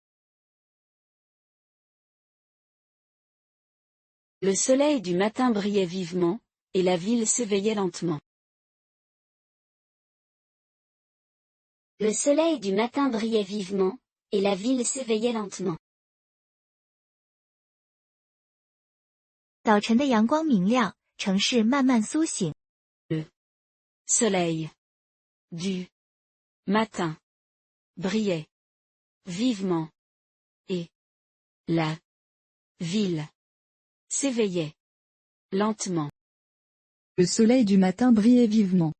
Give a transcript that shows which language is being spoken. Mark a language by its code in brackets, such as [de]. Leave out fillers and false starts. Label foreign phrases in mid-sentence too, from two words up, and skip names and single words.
[fr] Le soleil du matin brillait vivement, et la ville s'éveillait lentement. Le soleil du matin brillait vivement, et la ville s'éveillait lentement. [zh] 早晨的阳光明亮，城市慢慢苏醒。 [fr] Le soleil du matin brillait vivement, et la ville s'éveillait lentement. Le soleil du matin brillait vivement.